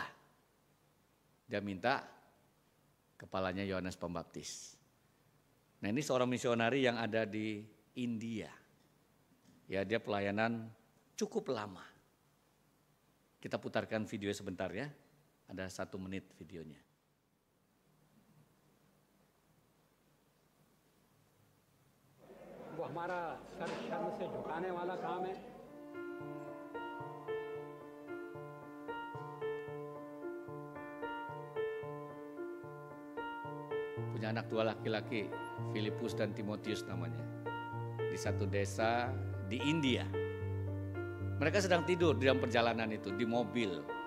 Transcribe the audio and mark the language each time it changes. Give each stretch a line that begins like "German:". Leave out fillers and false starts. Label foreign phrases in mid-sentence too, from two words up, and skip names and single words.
Indonesian: Dia minta kepalanya Yohanes Pembaptis. Nah ini seorang misionari yang ada di India. Ya dia pelayanan cukup lama. Kita putarkan video sebentar ya. Ada 1 menit videonya.
Hindi: वो हमारा सर शर्म से झुकाने वाला काम है।
Indonesian: Punya anak 2 laki-laki, Filipus dan Timotius namanya. Di satu desa di India. Mereka sedang tidur di dalam perjalanan itu, di mobil.